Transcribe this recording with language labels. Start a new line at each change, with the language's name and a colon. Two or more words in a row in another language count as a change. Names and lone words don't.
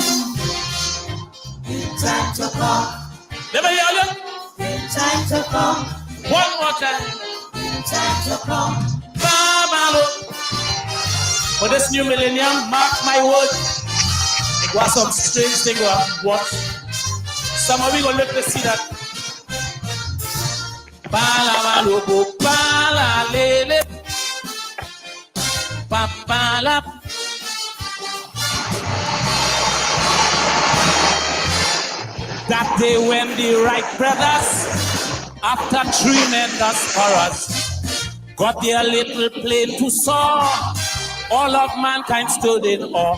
English: In time to come. Never hear you? In time to come. One more time. In time to come. Babalo. For this new millennium, mark my word, it was some strange thing we have watched. Some of you gonna look to see that. Balabalo, bala lele, papala. That day when the Wright brothers, after tremendous horrors, got their little plane to soar all of mankind stood in awe.